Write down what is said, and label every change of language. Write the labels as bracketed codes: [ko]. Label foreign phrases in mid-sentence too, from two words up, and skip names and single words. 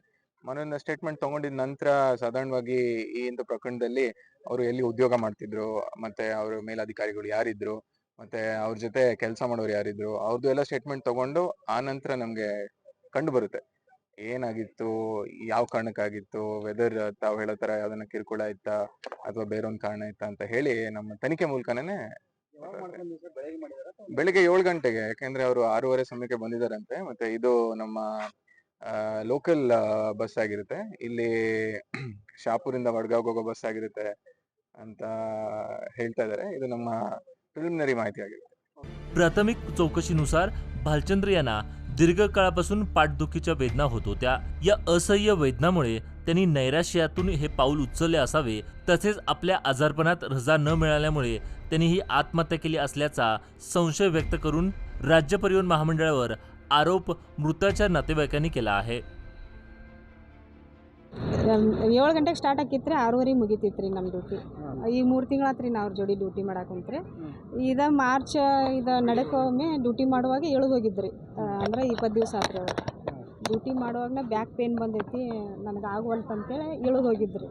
[kn] ಮನೆಯಿಂದ ಸ್ಟೇಟ್ಮೆಂಟ್ ತಗೊಂಡಿದ ನಂತರ ಸಾಧಾರಣವಾಗಿ ಈ ಇಂಥ ಪ್ರಕರಣದಲ್ಲಿ ಅವರು ಎಲ್ಲಿ ಉದ್ಯೋಗ ಮಾಡ್ತಿದ್ರು, ಮತ್ತೆ ಅವ್ರ ಮೇಲಧಿಕಾರಿಗಳು ಯಾರಿದ್ರು, ಮತ್ತೆ ಅವ್ರ ಜೊತೆ ಕೆಲಸ ಮಾಡೋರು ಯಾರಿದ್ರು, ಅವ್ರದ್ದು ಎಲ್ಲ ಸ್ಟೇಟ್ಮೆಂಟ್ ತಗೊಂಡು ಆ ನಂತರ ನಮ್ಗೆ ಕಂಡು ಬರುತ್ತೆ ಏನಾಗಿತ್ತು, ಯಾವ ಕಾರಣಕ್ಕಾಗಿತ್ತು, ವೆದರ್ ತಾವು ಹೇಳೋ ತರ ಯಾವ್ದನ್ನ ಕಿರುಕುಳ ಇತ್ತಾ ಅಥವಾ ಬೇರೊಂದ್ ಕಾರಣ ಇತ್ತಾ ಅಂತ ಹೇಳಿ ನಮ್ಮ ತನಿಖೆ ಮೂಲಕನೇ ಬೆಳಿಗ್ಗೆ 7 ಗಂಟೆಗೆ, ಯಾಕೆಂದ್ರೆ ಅವರು 6:30 ಸಮಯಕ್ಕೆ ಬಂದಿದ್ದಾರಂತೆ. ಮತ್ತೆ ಇದು ನಮ್ಮ ಲೋಕಲ್ ಬಸ್ ಆಗಿರುತ್ತೆ. ಇಲ್ಲಿ ಶಾಪುರಿಂದ ವಡ್ಗಾವ್ಗೆ ಹೋಗೋ ಬಸ್ ಆಗಿರುತ್ತೆ ಅಂತ ಹೇಳ್ತಾ ಇದ್ದಾರೆ. ಇದು ನಮ್ಮ ಪ್ರಿಲಿಮಿನರಿ ಮಾಹಿತಿ ಆಗಿರುತ್ತೆ. [mr] प्राथमिक चौकशीनुसार भालचंद्र यांना दीर्घकाळापासून पाठदुखीच्या वेदना होत होत्या. या असह्य वेदनामुळे त्यांनी नैराश्यातून हे पाऊल उचलले असावे. तसेच आपल्या आजारपणात रजा न मिळाल्यामुळे त्यांनी ही आत्महत्या केली असल्याचा संशय व्यक्त करून राज्य परिवहन महामंडळावर आरोप मृताच्या नातेवाईकांनी केला आहे. [kn] 7 ಗಂಟೆಗೆ ಸ್ಟಾರ್ಟ್ ಆಕಿತ್ರಿ, 6:30 ಮುಗಿತೈತ್ರಿ ನಮ್ಮ ಡ್ಯೂಟಿ. ಈ 3 ತಿಂಗಳಾತ್ರಿ ನಾವು ಅವ್ರ ಜೋಡಿ ಡ್ಯೂಟಿ ಮಾಡಾಕುಂತ್ರಿ. ಇದು ಮಾರ್ಚ್ ನಡಕೊಮ್ಮೆ ಡ್ಯೂಟಿ ಮಾಡುವಾಗ ಇಳಿದು ಹೋಗಿದ್ರಿ. ಅಂದ್ರೆ 20 ದಿವಸ ಆತ್ರಿ. ಅವ್ರು ಡ್ಯೂಟಿ ಮಾಡುವಾಗನೇ [en] back pain [kn] ಬಂದೈತಿ, ನನಗೆ ಆಗುವಲ್ತು ಅಂತೇಳಿ ಇಳಿದು ಹೋಗಿದ್ರಿ.